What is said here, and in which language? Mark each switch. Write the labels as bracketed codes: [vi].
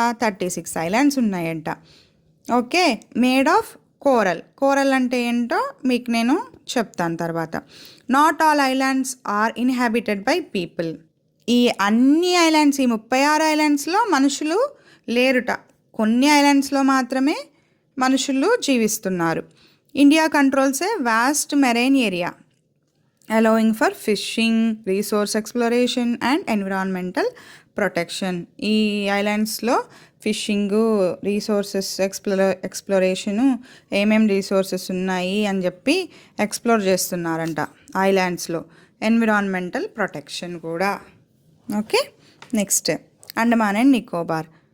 [te] 36 islands ఉన్నాయంట. Okay, made of coral అంటే ఏంటో మీకు నేను చెప్తాను తర్వాత. [en] Not all islands are inhabited by people. [te] ఈ అన్ని ఐలాండ్స్, ఈ 36 ఐలాండ్స్లో మనుషులు లేరుట. కొన్ని ఐలాండ్స్లో మాత్రమే మనుషులు జీవిస్తున్నారు. [en] India controls a vast marine area allowing for fishing, resource exploration and environmental protection. [te] ఈ ఐలాండ్స్లో ఫిషింగు, రీసోర్సెస్ ఎక్స్ప్లోరేషను, ఏమేం రీసోర్సెస్ ఉన్నాయి అని చెప్పి ఎక్స్ప్లోర్ చేస్తున్నారంట ఐలాండ్స్లో. ఎన్విరాన్మెంటల్ ప్రొటెక్షన్ కూడా. Okay, next Andaman and Nicobar.